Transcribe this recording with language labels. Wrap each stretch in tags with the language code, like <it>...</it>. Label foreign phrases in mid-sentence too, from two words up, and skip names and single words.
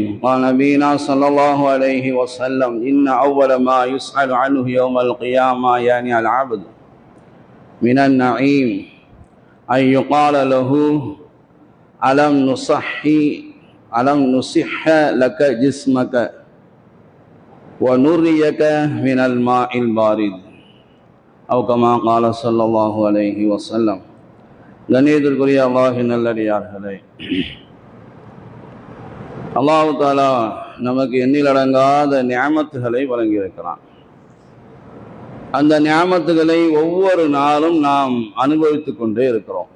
<ar>قال نبينا صلى الله عليه وسلم إن أول ما يسأل عنه يوم القيامة يعني العبد من النعيم أن يقال له ألم نصح لك جسمك ونريك من الماء البارد أو كما قال صلى الله عليه وسلم.</ar> <ta>கண்ணியத்திற்குரிய அல்லாஹ்வின் நல்லடியார்களே,</ta> <ar>الله تعالى</ar> <ta>நமக்கு எண்ணிலடங்காத நிஅமத்துகளை வழங்கியிருக்கிறான். அந்த நிஅமத்துகளை ஒவ்வொரு நாளும் நாம் அனுபவித்துக் கொண்டே இருக்கிறோம்.</ta>